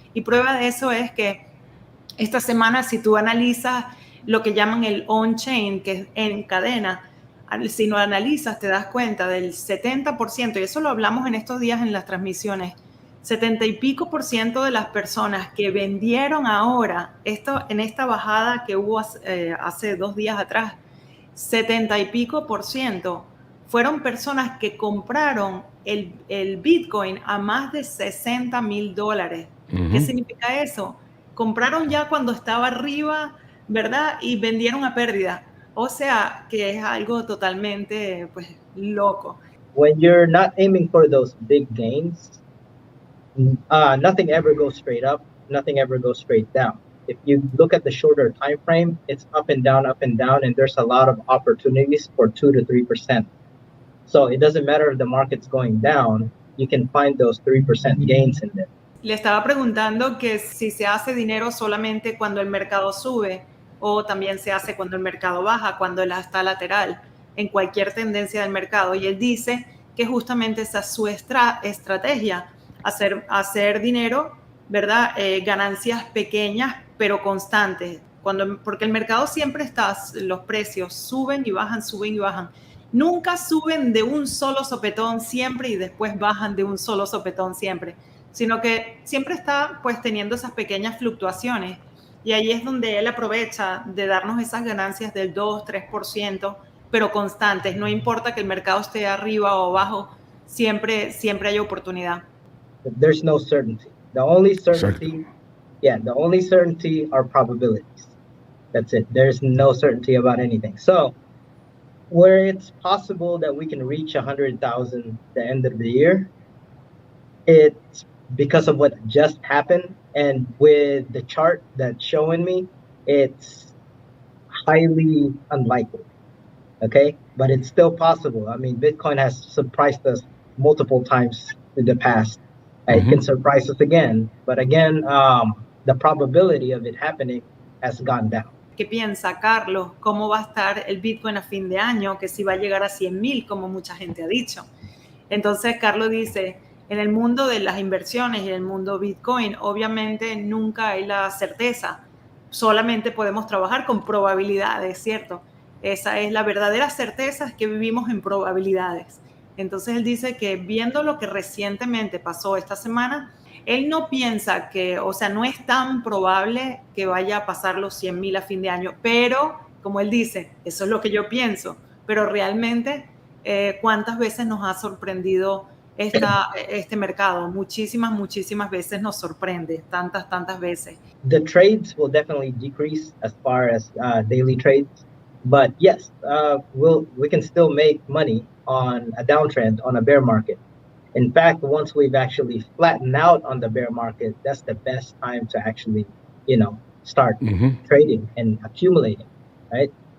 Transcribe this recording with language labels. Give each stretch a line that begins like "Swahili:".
Spanish: Y prueba de eso es que esta semana, si tú analizas lo que llaman el on-chain, que es en cadena, si lo analizas te das cuenta del 70%, y eso lo hablamos en estos días en las transmisiones, 70 y pico por ciento de las personas que vendieron ahora, en esta bajada que hubo hace 2 días atrás, 70 y pico por ciento fueron personas que compraron el Bitcoin a más de $60,000. Uh-huh. ¿Qué significa eso? Compraron ya cuando estaba arriba, ¿verdad? Y vendieron a pérdida. O sea, que es algo totalmente, pues, loco.
English: When you're not aiming for those big gains, nothing ever goes straight up, nothing ever goes straight down. If you look at the shorter time frame, it's up and down, and there's a lot of opportunities for 2 to 3%. So it doesn't matter if the market's going down, you can find those 3% gains in there.
Spanish: Le estaba preguntando que si se hace dinero solamente cuando el mercado sube o también se hace cuando el mercado baja, cuando él está lateral, en cualquier tendencia del mercado. Y él dice que justamente esa es su estrategia, hacer dinero, ¿verdad? Ganancias pequeñas pero constantes. Porque el mercado siempre está, los precios suben y bajan, suben y bajan. Nunca suben de un solo sopetón siempre y después bajan de un solo sopetón siempre, sino que siempre está pues teniendo esas pequeñas fluctuaciones. Y ahí es donde él aprovecha de darnos esas ganancias del 2-3%, pero constantes. No importa que el mercado esté arriba o abajo, siempre hay oportunidad.
English: There's no certainty. The only
Spanish: Exacto.
English: certainty, the only certainty are probabilities. That's it. There's no certainty about anything. So where it's possible that we can reach 100,000 the end of the year, it's because of what just happened. And with the chart that's showing me, it's highly unlikely. Okay, but it's still possible. I mean, Bitcoin has surprised us multiple times in the past. It can surprise us again, but again, the probability of it happening has gone down.
Spanish: ¿Qué piensa Carlos? ¿Cómo va a estar el Bitcoin a fin de año? Que si va a llegar a 100,000, como mucha gente ha dicho. Entonces, Carlos dice, en el mundo de las inversiones y en el mundo Bitcoin, obviamente nunca hay la certeza. Solamente podemos trabajar con probabilidades, ¿cierto? Esa es la verdadera certeza, es que vivimos en probabilidades. Entonces, él dice que viendo lo que recientemente pasó esta semana, él no piensa que, o sea, no es tan probable que vaya a pasar los 100,000 a fin de año, pero, como él dice, eso es lo que yo pienso, pero realmente, ¿cuántas veces nos ha sorprendido este mercado? Muchísimas veces nos sorprende, tantas veces.
English: The trades will definitely decrease as far as daily trades, but yes, we can still make money on a downtrend, on a bear market. In fact, once we've actually flattened out on the bear market, that's the best time to actually, start trading and accumulating, right?